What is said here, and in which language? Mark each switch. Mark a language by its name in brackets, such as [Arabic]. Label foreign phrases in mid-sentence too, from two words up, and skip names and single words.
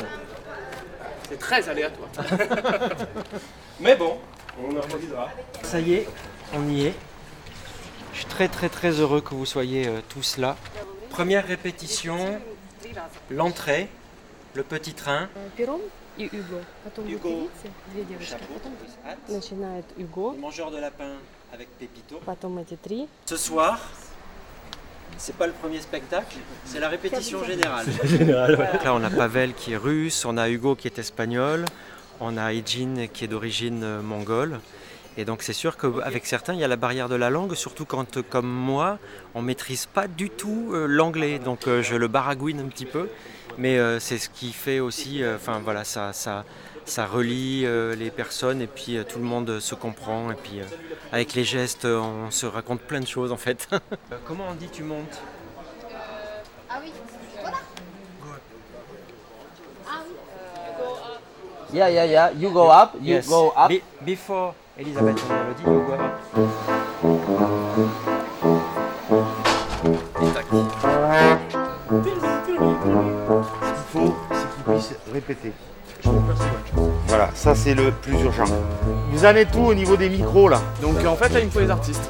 [French] C'est très aléatoire. Mais bon, on improvisera. Ça y est, on y est. Je suis très très très heureux que vous soyez tous là. Première répétition, l'entrée, le petit train. [Russian] Пером и Hugo. Потом вы видите, две девочки. Потом начинает Hugo. [French] Le mangeur de lapin avec Pépito. [Russian] Потом эти три. [French] Ce soir, c'est pas le premier spectacle, c'est la répétition générale. Général, ouais. Donc là, on a Pavel qui est russe, on a Hugo qui est espagnol, on a Ejin qui est d'origine mongole. Et donc c'est sûr qu'avec certains, il y a la barrière de la langue, surtout quand, comme moi, on ne maîtrise pas du tout l'anglais. Donc je le baragouine un petit peu, mais c'est ce qui fait aussi, voilà, ça relie les personnes et puis tout le monde se comprend. Et puis avec les gestes, on se raconte plein de choses en fait. Comment on dit tu montes? Ah oui, voilà. Ah oui. [English] Yeah. You go up. You Yes. go up. [French] Before Elisabeth, on le dit, [English] you go up. [French] Ce qu'il faut, c'est qu'ils puissent répéter. Voilà, ça c'est le plus urgent. Vous en êtes tout au niveau des micros là. Donc en fait là il me faut les artistes.